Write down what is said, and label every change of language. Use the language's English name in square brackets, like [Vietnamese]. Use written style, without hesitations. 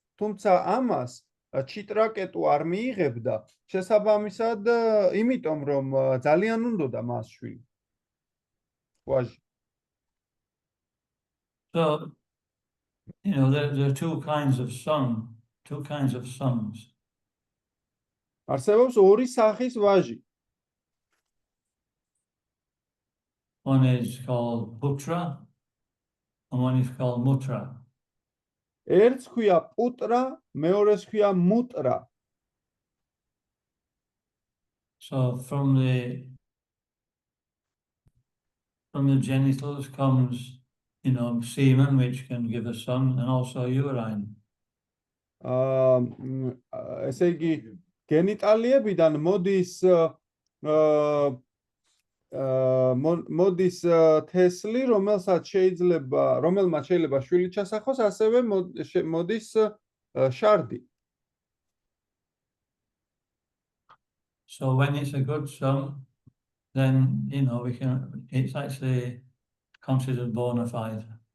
[Georgian] თუმცა ამას ჩიტრაკეტუ არ მიიღებდა, შესაბამისად, იმიტომ რომ ძალიან უნდოდა მას შვილი. ვაჟი. [English] So, there are two kinds of sons. [Georgian] არსებობს ორი სახის ვაჟი. [English] One is called Putra, and one is called Mutra. [Georgian] ერთს ქვია პუტრა, მეორეს ქვია მუტრა. [English] So from the genitals comes, semen, which can give a son, and also urine. [Georgian] ესე იგი, გენიტალიებიდან მოდის თესლი, რომელმაც შეიძლება შვილი ჩასახოს, ასევე მოდის შარდი. [English] So when it's a good son, then it's actually considered bona fide.